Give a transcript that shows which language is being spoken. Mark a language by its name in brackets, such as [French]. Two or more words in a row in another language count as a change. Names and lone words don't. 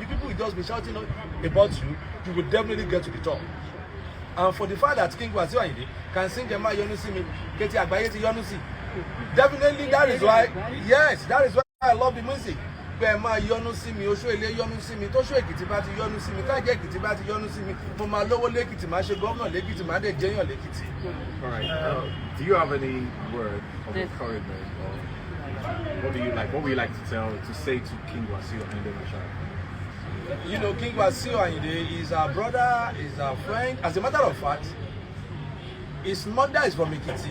[English] People will just be shouting about you. You will definitely get to the top. And for the fact that King Wasiu Ayinde can sing [Yoruba] Emma Yonu Si Mi, Keti Agbaye Ti Yonu Si, [English] definitely that is why, yes, that is why I love the music. [Yoruba] Emma Yonu Si Mi, Osho Ile Yonu Si Mi, Tosho Ekiti Ba Ti Yonu Si Mi, Taje Ekiti Ba Ti Yonu Si Mi, Mo Ma Lowo Lekiti, Ma Se Governor Lekiti, Ma De Jeyan Lekiti. [English] All right. Do you have any word of encouragement, or what would you like to say to King Wasiu Ayinde Mashara? King Wasiu Ayinde is our brother, is our friend. As a matter of fact, his mother is from Ekiti.